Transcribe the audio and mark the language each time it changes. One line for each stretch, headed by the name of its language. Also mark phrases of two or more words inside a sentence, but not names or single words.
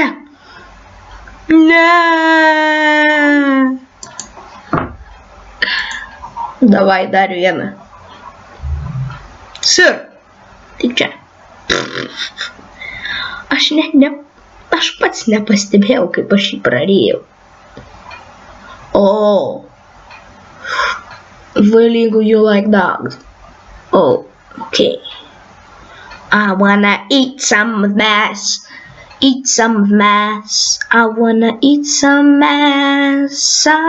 Lithuanian: Ne. Davai dar vieną. Sir. Tik čia. Aš pats nepastebėjau, kaip aš jį prarijau.
English: Oh. Really, you like dogs? Oh, okay. I wanna eat some mass. I wanna eat some mass.